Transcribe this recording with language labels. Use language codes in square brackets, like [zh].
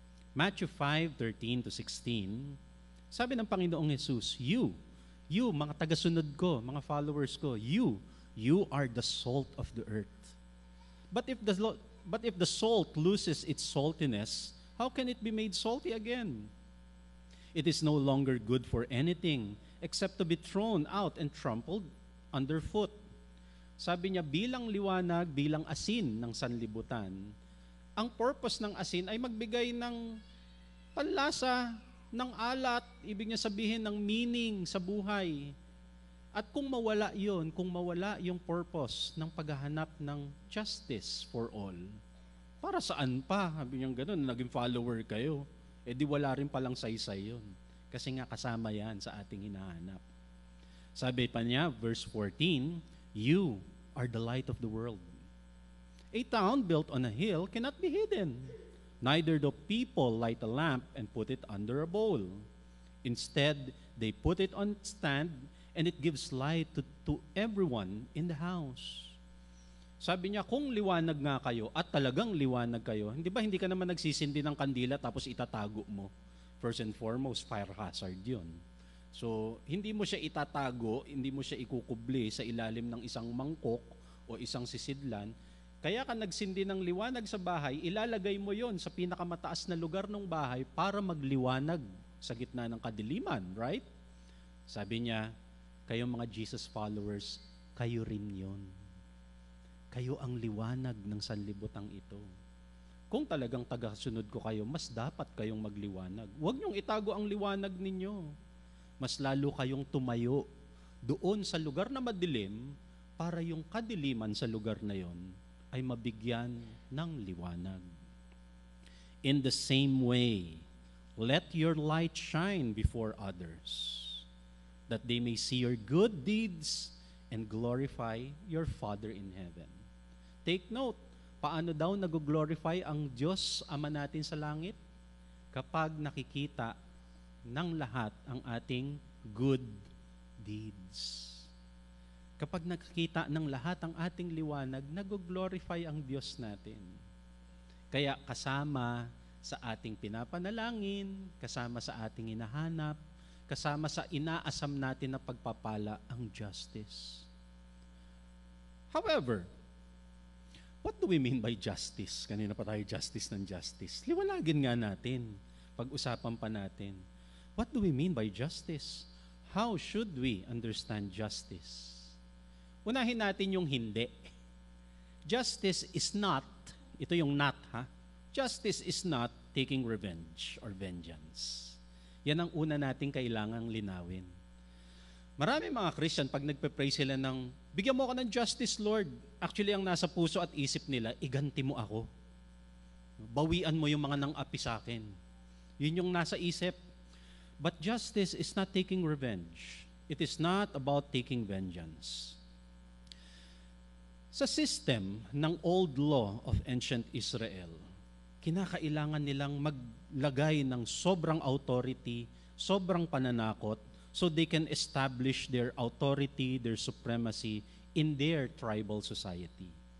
[tl] Matthew 5:13-16, sabi ng Panginoong Hesus, you, mga tagasunod ko, mga followers ko, [en] you are the salt of the earth. But if the salt loses its saltiness, how can it be made salty again? It is no longer good for anything except to be thrown out and trampled underfoot. [tl] Sabi niya, bilang liwanag, bilang asin ng sanlibutan, ang purpose ng asin ay magbigay ng panlasa, ng alat, ibig niya sabihin ng meaning sa buhay. At kung mawala yon, kung mawala yung purpose ng paghahanap ng [en] justice for all, [tl] para saan pa? Sabi niya gano'n, naging follower kayo. Di wala rin palang saysay yun. Kasi nga kasama yan sa ating hinahanap. Sabi pa niya, verse 14, [en] you are the light of the world. A town built on a hill cannot be hidden. Neither do people light a lamp and put it under a bowl. Instead, they put it on stand and it gives light to everyone in the house. [tl] Sabi niya, kung liwanag nga kayo at talagang liwanag kayo, hindi ka naman nagsisindi ng kandila tapos itatago mo? [en] First and foremost, [tl] fire hazard yun. So, hindi mo siya itatago, hindi mo siya ikukubli sa ilalim ng isang mangkok o isang sisidlan. Kaya ka nagsindi ng liwanag sa bahay, ilalagay mo yon sa pinakamataas na lugar ng bahay para magliwanag sa gitna ng kadiliman, right? Sabi niya, kayong mga Jesus followers, kayo rin yon. Kayo ang liwanag ng sanlibutang ito. Kung talagang tagasunod ko kayo, mas dapat kayong magliwanag. Huwag niyong itago ang liwanag ninyo. Mas lalo kayong tumayo doon sa lugar na madilim para yung kadiliman sa lugar na yon ay mabigyan ng liwanag. [en] In the same way, let your light shine before others, that they may see your good deeds and glorify your Father in heaven. Take note, [tl] paano daw nag-glorify ang Diyos Ama natin sa langit? Kapag nakikita ng lahat ang ating good deeds. Kapag nakikita ng lahat ang ating liwanag, nag-glorify ang Diyos natin. Kaya kasama sa ating pinapanalangin, kasama sa ating hinahanap, kasama sa inaasam natin na pagpapala ang justice. [en] However, what do we mean by justice? [tl] Kanina pa tayo justice ng justice. Liwanagin nga natin. Pag-usapan pa natin. [en] What do we mean by justice? How should we understand justice? [tl] Unahin natin yung hindi. [en] Justice is not, [tl] ito yung not ha, [en] justice is not taking revenge or vengeance. [tl] Yan ang una nating kailangang linawin. Marami mga Christian, pag nagpe-pray sila ng, bigyan mo ako ng justice, Lord. Actually, ang nasa puso at isip nila, iganti mo ako. Bawian mo yung mga nang-api sa akin. Yun yung nasa isip. [en] But justice is not taking revenge. It is not about taking vengeance. [tl] Sa system ng old law of ancient Israel, kinakailangan nilang maglagay ng sobrang authority, sobrang pananakot, [en] so they can establish their authority, their supremacy in their tribal society.